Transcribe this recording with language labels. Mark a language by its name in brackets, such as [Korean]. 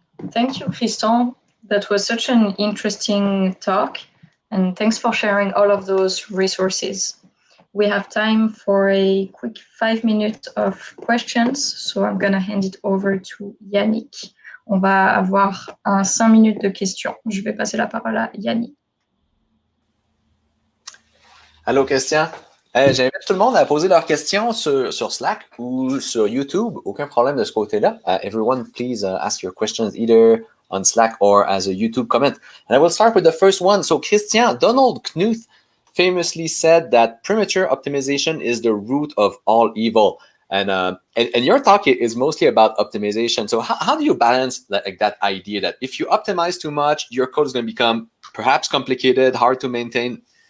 [English] Thank you, Tristan. That was such an interesting talk. And thanks for sharing all of those resources. We have time for a quick 5 minutes of questions. So I'm going to hand it over to Yannick. [French] On va avoir 5 minutes de questions. Je vais passer la parole à Yannick. Allô, Christian. J'invite tout le monde à poser leurs questions sur Slack ou sur YouTube. Aucun problème de ce côté-là. [English] Everyone, please ask your questions either on Slack or as a YouTube comment. And I will start with the first one. So, Christian, Donald Knuth famously said that premature optimization is the root of all evil. And your talk is mostly about optimization. So how do you balance that idea that if you optimize too much, your code is going to become perhaps complicated, hard to maintain?